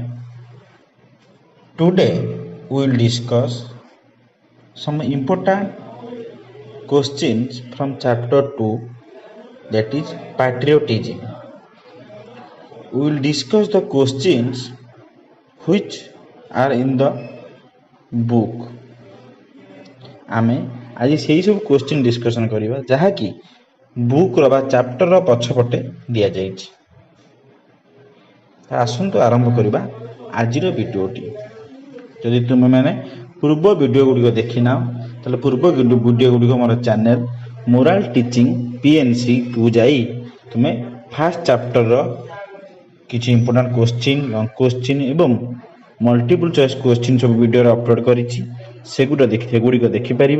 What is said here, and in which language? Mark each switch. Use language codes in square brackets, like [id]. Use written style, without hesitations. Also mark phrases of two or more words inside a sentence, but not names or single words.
[en] Today, we will discuss some important questions from chapter 2, that is patriotism. We will discuss the questions which are in the book. [or] ଆମେ ଆଜି ସେହି ସବୁ [en] question discussion [or] କରିବା ଯାହାକି ବୁକ୍ର ବା ଚାପ୍ଟରର ପଛପଟେ ଦିଆଯାଇଛି। ଆସନ୍ତୁ ଆରମ୍ଭ କରିବା ଆଜିର ଭିଡ଼ିଓଟି। ଯଦି ତୁମେମାନେ ପୂର୍ବ ଭିଡ଼ିଓ ଗୁଡ଼ିକ ଦେଖିନାଅ ତାହେଲେ ପୂର୍ବ ଭିଡ଼ିଓ ଗୁଡ଼ିକ ମୋର ଚ୍ୟାନେଲ ମୋରାଲ ଟିଚିଂ PNCକୁ ଯାଇ ତୁମେ [en] first chapter [or] କିଛି [en] important question long question [or] ଏବଂ [en] multiple choice question [or] ସବୁ ଭିଡ଼ିଓରେ ଅପଲୋଡ଼ କରିଛି, ସେଗୁଡ଼ିକ ଦେଖିପାରିବ।